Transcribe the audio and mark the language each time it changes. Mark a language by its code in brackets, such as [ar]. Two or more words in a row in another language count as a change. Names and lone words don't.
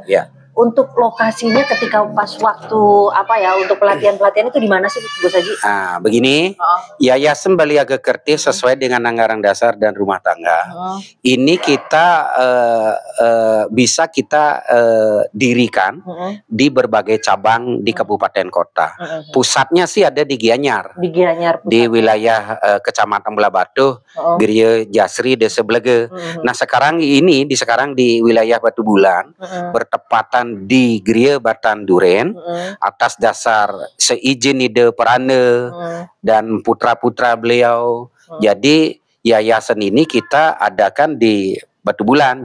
[id] Untuk lokasinya ketika pas waktu untuk pelatihan-pelatihan itu di mana sih, Gus Haji? Begini, Yayasan Baliaga Kertih sesuai dengan anggaran dasar dan rumah tangga. Ini kita bisa kita dirikan di berbagai cabang di kabupaten kota. Pusatnya sih ada di Gianyar. Di wilayah Kecamatan Belabatuh, Girya Jasri, Desa Blege. Nah, sekarang di wilayah Batu Bulan, bertepatan di Gria Batan Duren, atas dasar seizin ide Perana dan putra-putra beliau. Jadi yayasan ini kita adakan di Batu Bulan.